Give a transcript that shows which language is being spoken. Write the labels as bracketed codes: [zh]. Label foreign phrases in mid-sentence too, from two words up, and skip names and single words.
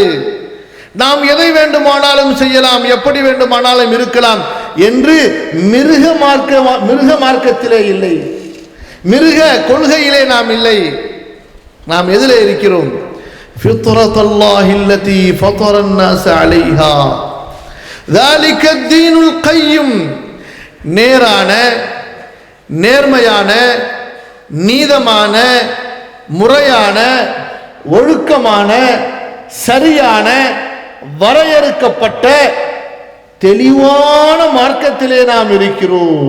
[ta] நாம் எதை வேண்டுமானாலும் செய்யலாம், எப்படி வேண்டுமானாலும் இருக்கலாம் என்று மிருக மார்க்கத்திலே இல்லை, மிருக கொள்கையிலே நாம் இல்லை. நாம் எதிலே இருக்கிறோம்? [ar] فطرة الله التي فطر الناس عليها ذلك الدين القيم. [ta] நேரான, நேர்மையான, நீதமான, முறையான, ஒழுக்கமான, சரியான, வரையறுக்கப்பட்ட தெளிவான மார்க்கத்திலே நாம் இருக்கிறோம்.